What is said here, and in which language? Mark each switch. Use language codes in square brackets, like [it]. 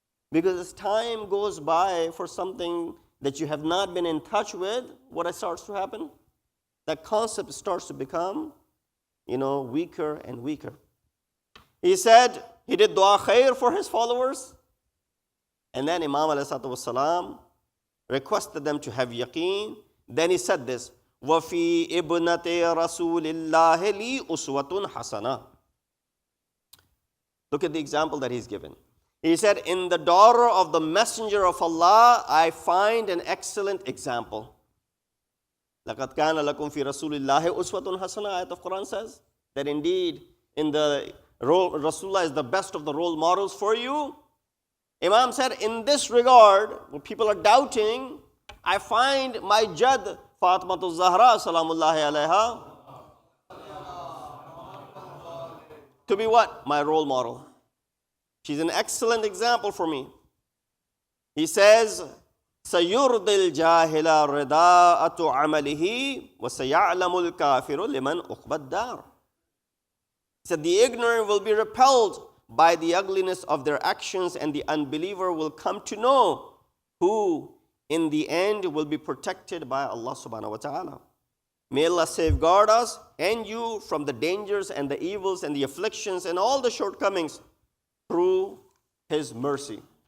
[en] Because as time goes by for something that you have not been in touch with, what starts to happen? That concept starts to become, weaker and weaker. He said he did dua khair for his followers, and then Imam ﷺ requested them to have yaqeen. Then he said this, [ar] وَفِي إِبْنَةِ رَسُولِ اللَّهِ لِي أُسْوَةٌ حَسَنَةٌ. [en] Look at the example that he's given. He said, in the daughter of the Messenger of Allah, I find an excellent example. [ar] لَقَدْ كَانَ لَكُمْ فِي رَسُولِ اللَّهِ أُسْوَةٌ حَسَنَةٌ. [en] Ayat of Quran says that indeed in the Rasulullah is the best of the role models for you. Imam said, in this regard, when people are doubting, I find my Jad, Fatimatu Zahra, salamullahi alayha, to be what? My role model. She's an excellent example for me. He says, [ar] سَيُرْضِ الْجَاهِلَ رِضَاءَةُ عَمَلِهِ وَسَيَعْلَمُ الْكَافِرُ لِمَنْ أُقْبَ الدَّارِ. [en] He said, the ignorant will be repelled by the ugliness of their actions, and the unbeliever will come to know who in the end will be protected by Allah subhanahu wa ta'ala. May Allah safeguard us and you from the dangers and the evils and the afflictions and all the shortcomings through His mercy.